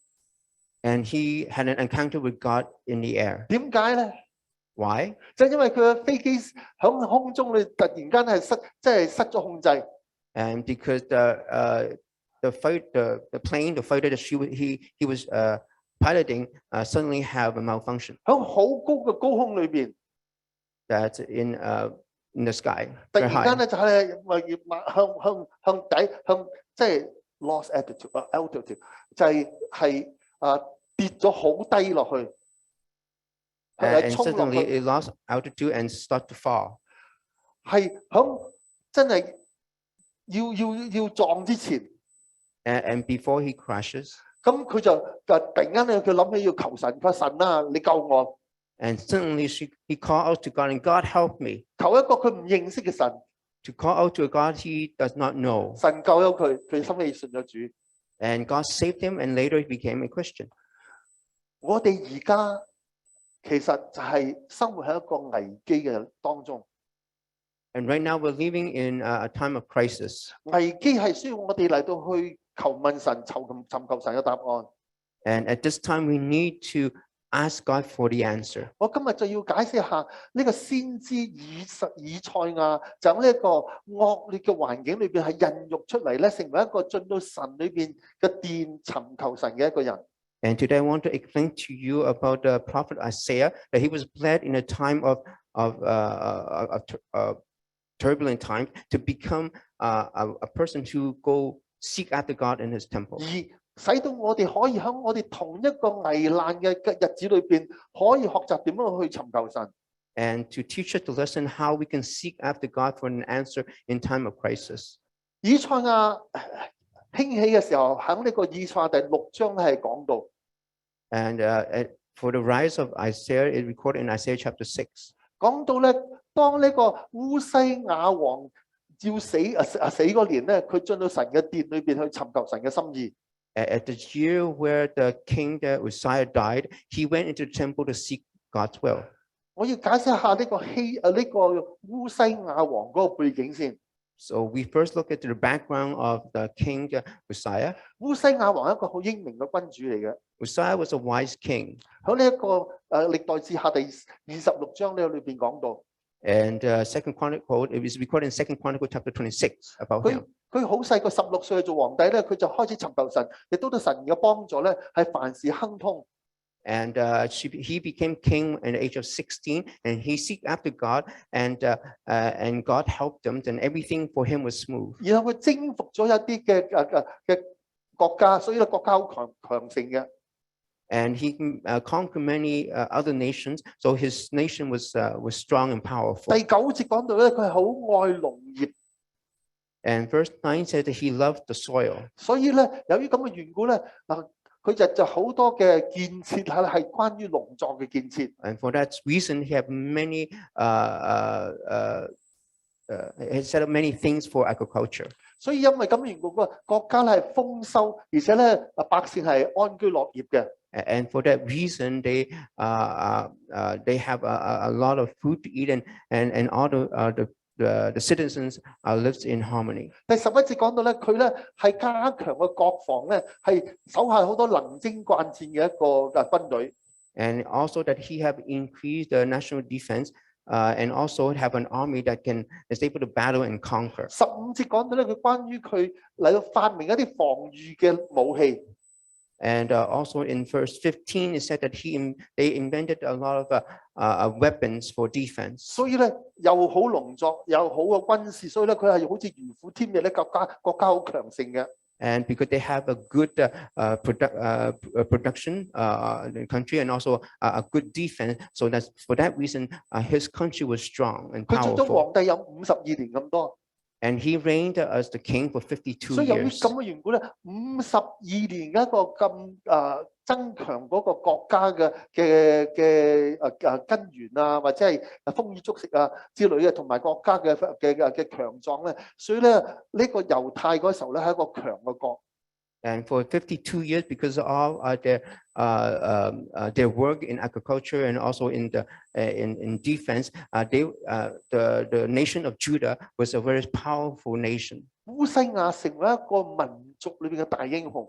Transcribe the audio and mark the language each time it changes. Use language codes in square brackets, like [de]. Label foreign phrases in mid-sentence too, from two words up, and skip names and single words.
[en] And he had an encounter with God in the air. [yue] 點解咧？ [en] Why? [yue] 就因為佢嘅飛機喺空中裏突然間係失咗控制。 [en] And because the fighter that he was piloting suddenly have a malfunction. [yue] 喺好高嘅高空裏邊。 [en] That's in the sky. [yue] 突然間咧就係向底即係 [en] lost altitude [yue] 就係跌咗好低落去。 [en] And suddenly it lost altitude and start to fall. [yue] 係響真係要撞之前。 [en] And before he crashes. [yue] 咁佢就突然間咧，佢諗起要求神，佢話神啊，你救我。 [en] And suddenly he called out to God, and God help me. [yue] 求一個佢唔認識嘅神。 [en] To call out to a God he does not know. [yue] 神救咗佢，佢心裏信咗主。 [en] And God saved him, and later he became a Christian. [yue] 我哋而家其實就係生活喺一個危機嘅當中。 [en] And right now we're living in a time of crisis. [yue] 危機係需要我哋嚟到去求問神，尋求神嘅答案。 [en] And at this time we need to ask God for the answer. [yue] 我今日就要解釋下呢個先知以賽亞，就喺呢一個惡劣嘅環境裏邊係孕育出嚟咧，成為一個進到神裏邊嘅殿尋求神嘅一個人。 [en] And today I want to explain to you about the prophet Isaiah, that he was led in a time of turbulent time to become a person who go seek after God in his temple. [yue] 而使到我哋可以喺我哋同一個危難嘅日子裏邊，可以學習點樣去尋求神。 [en] And to teach us the lesson how we can seek after God for an answer in time of crisis. [yue] 以賽亞興起嘅時候，喺呢個以賽亞第6章係講到。 [en] And for the rise of Isaiah, it recorded in Isaiah chapter 6. [yue] 講到咧，當呢個烏西亞王要死嗰年咧，佢進到神嘅殿裏邊去尋求神嘅心意。 [en] At the year where the king Uzziah died, he went into the temple to seek God's will. [yue] 我要解釋下呢個烏西亞王嗰個背景先。 [en] So we first look at the background of the king Uzziah. [yue] 烏西亞王係一個好英明嘅君主嚟嘅。 [en] Uzziah was a wise king. [yue] 喺呢一個歷代志下第26章呢裏邊講到。 [en] And Second Chronicle, it is recorded in Second Chronicle chapter 26 about him. [yue] 佢好細個16歲做皇帝咧，佢就開始尋求神，亦都對神嘅幫助咧，係凡事亨通。 [en] And he became king at the age of 16, and he seeked after God, and God helped him, and everything for him was smooth. [yue] 然後佢征服咗一啲嘅國家，所以咧國家好強盛嘅。 [en] And he conquered many other nations, so his nation was strong and powerful. [yue] 第9節講到咧，佢係好愛農業。 [en] And verse 9 said that he loved the soil. [yue] 所以咧，由於咁嘅緣故咧，佢就好多嘅建設係關於農作嘅建設。 [en] And for that reason, he had many he set up many things for agriculture. [yue] 所以因為咁嘅緣故，個國家咧係豐收，而且咧百姓係安居樂業嘅。 [en] And for that reason, they have a lot of food to eat, and all the citizens lives in harmony. [yue] 第11節講到咧，佢咧係加強個國防咧，係手下好多能征慣戰嘅一個軍隊。 [en] And also that he have increased the national defense, and also have an army that is able to battle and conquer. [yue] 15 節講到咧，佢關於佢嚟到發明一啲防禦嘅武器。 [en] And also in verse 15, it said that they invented a lot of weapons for defense. [yue] 所以咧又好農作，又好嘅軍事，所以咧佢係好似如虎添翼咧，國家好強盛嘅。 [en] And because they have a good production in the country, and also a good defense, so that's for that reason his country was strong and [yue] 佢做咗 [en] powerful. [yue] 皇帝有52年咁多。 [en] And he reigned as the king for 52 [yue] 所以由於 [en] years. [yue] 咁嘅緣故咧，52年一個咁增強嗰個國家嘅根源啊，或者係豐衣足食啊之類嘅，同埋國家嘅強壯咧，所以咧呢個猶太嗰時候咧係一個強嘅國。 [en] And for 52 years, because of their work in agriculture and also in defense, the nation of Judah was a very powerful nation. [yue] 烏西亞成為一個民族裏邊嘅大英雄。